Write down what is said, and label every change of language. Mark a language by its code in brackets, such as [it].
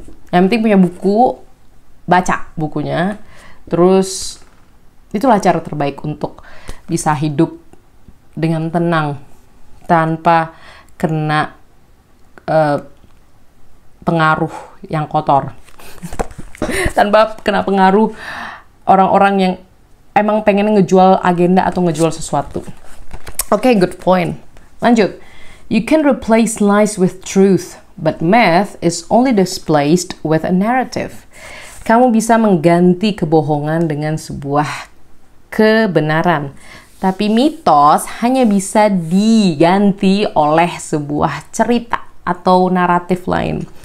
[id] Yang penting punya buku, baca bukunya. Terus, itulah cara terbaik untuk bisa hidup dengan tenang, tanpa kena pengaruh yang kotor. Tanpa kena pengaruh orang-orang yang emang pengen ngejual agenda atau ngejual sesuatu. [en] Oke, good point. [id] Lanjut. [en] You can replace lies with truth. But math is only displaced with a narrative. [id] Kamu bisa mengganti kebohongan dengan sebuah kebenaran. Tapi mitos hanya bisa diganti oleh sebuah cerita atau naratif lain.